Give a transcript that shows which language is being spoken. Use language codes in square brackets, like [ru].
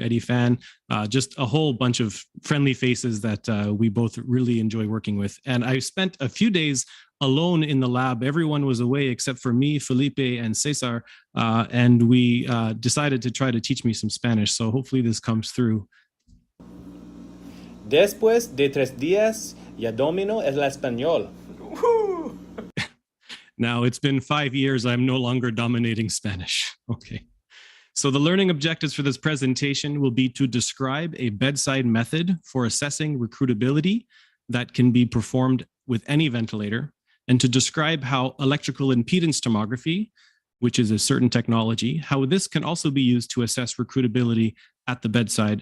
[en] Eddie Fan, just a whole bunch of friendly faces that we both really enjoy working with. And I spent a few days alone in the lab. Everyone was away except for me, Felipe, and Cesar. And we decided to try to teach me some Spanish. So hopefully this comes through. [es] Después de 3 días, ya domino el español. [en] Now, it's been 5 years. I'm no longer dominating Spanish. Okay. So the learning objectives for this presentation will be to describe a bedside method for assessing recruitability that can be performed with any ventilator, and to describe how electrical impedance tomography, which is a certain technology, how this can also be used to assess recruitability at the bedside.